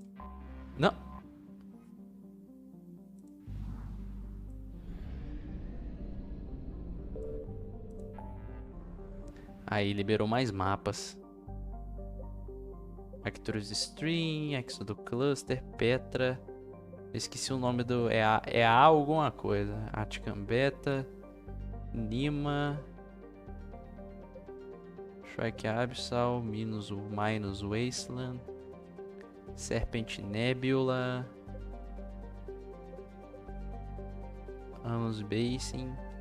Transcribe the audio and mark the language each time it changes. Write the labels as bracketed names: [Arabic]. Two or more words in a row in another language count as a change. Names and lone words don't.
[Portuguese] Não. Aí liberou mais mapas. Actors Stream, Exodo Cluster, Petra. Eu esqueci o nome do... É a alguma coisa. Atican Beta. Nima. Shrike Abyssal. Minus Wasteland. Serpent Nebula. Anus Basin.